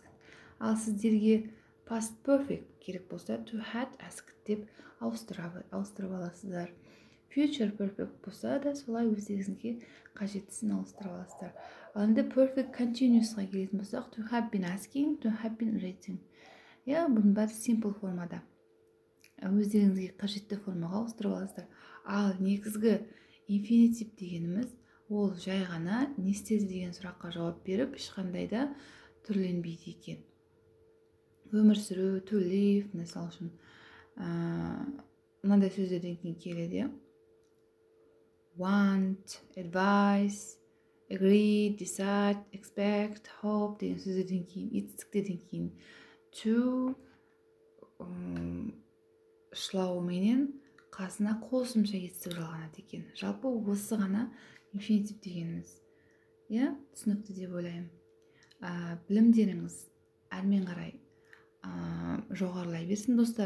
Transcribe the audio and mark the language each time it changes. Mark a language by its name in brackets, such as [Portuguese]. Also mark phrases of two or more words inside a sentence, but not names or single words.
[Kazakh] Ал сіздерге [English] past perfect [Kazakh] керек болса [English] to had asked [Kazakh] деп ауыстырып аласыздар. [English] Future perfect [Kazakh] болса да солай өздеріңізге қажеттісін ауыстырып аласыздар. Ал енді [English] perfect continuous'ға [Kazakh] келетін болсақ, [English] to have been asking, to have been writing. [Kazakh] Бұның бәрі simple формада. Өздеріңізге қажетті формаға ауыстырып аласыздар. Ал негізгі инфинитив дегеніміз, ол жай ғана не істеді деген сұраққа жауап беріп, ешқандай да түрленбейді екен. Өмір сүру, [English] to live, [Kazakh] мысалы үшін мынандай сөздерден кейін келеді. [English] Want, advise, agree, decide, expect, hope [Kazakh] деген сөздерден кейін, етістіктерден кейін to шылауыменен қасына қосымша етістік жалғанады екен. Жалпы осы ғана инфинитив дегеніміз. Иә, түсінікті деп ойлаймын. Білімдеріңіз әрмен қарай жоғарылай берсін достар.